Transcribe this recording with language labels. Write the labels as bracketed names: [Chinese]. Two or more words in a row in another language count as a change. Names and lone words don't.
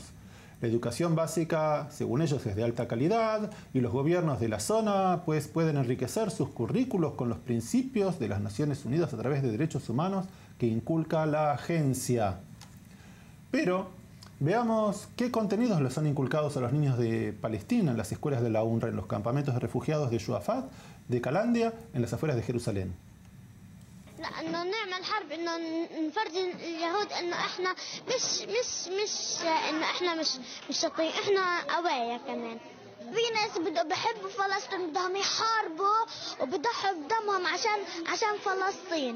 [Spanish] La educación básica, según ellos, es de alta calidad y los gobiernos de la zona pueden enriquecer sus currículos con los principios de las Naciones Unidas a través de derechos humanos que inculca la agencia. Pero veamos qué contenidos les han inculcado a los niños de Palestina en las escuelas de la UNRWA, en los campamentos de refugiados de Shuafat, de Calandia, en las afueras de Jerusalén. [Arabic] انه نعمل حرب انه نفرجي اليهود انه احنا مش انه احنا مش شاطرين احنا قوايا كمان. في ناس بحبوا فلسطين بدهم يحاربوا وبضحوا بدمهم عشان فلسطين.